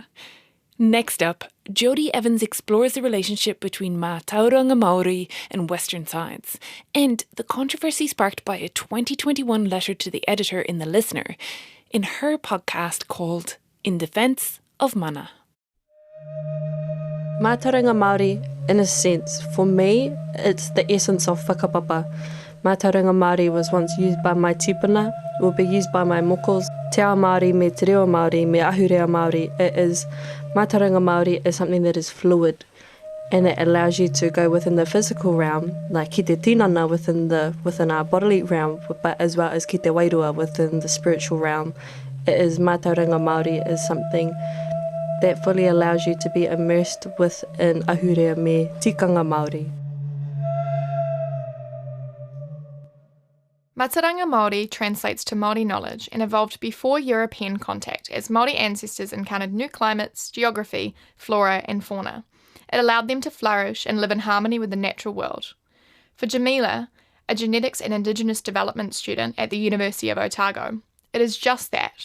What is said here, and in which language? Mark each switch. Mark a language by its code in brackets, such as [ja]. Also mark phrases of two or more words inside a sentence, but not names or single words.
[en] Next up, Jodie Evans explores the relationship between [mi] mātauranga Māori [en] and Western science, and the controversy sparked by a 2021 letter to the editor in The Listener, in her podcast called In Defence of Mana. [mi] Mātauranga Māori, [en] in a sense, for me, it's the essence of whakapapa. [mi] Mātauranga Māori [en] was once used by my tupuna, will be used by my mokos. [mi] Te ao Māori, me te reo Māori, me ahurea Māori. Mātauranga Māori [en] is something that is fluid and it allows you to go within the physical realm, like [mi] ki te tinana [en] within our bodily realm, but as well as [mi] ki te wairua [en] within the spiritual realm. [mi] Mātauranga Māori [en] is something that fully allows you to be immersed within [mi] ahurea me tikanga Māori. Mātauranga Māori [en] translates to Māori knowledge and evolved before European contact as Māori ancestors encountered new climates, geography, flora and fauna. It allowed them to flourish and live in harmony with the natural world. For Jamila, a genetics and Indigenous development student at the University of Otago, it is just that.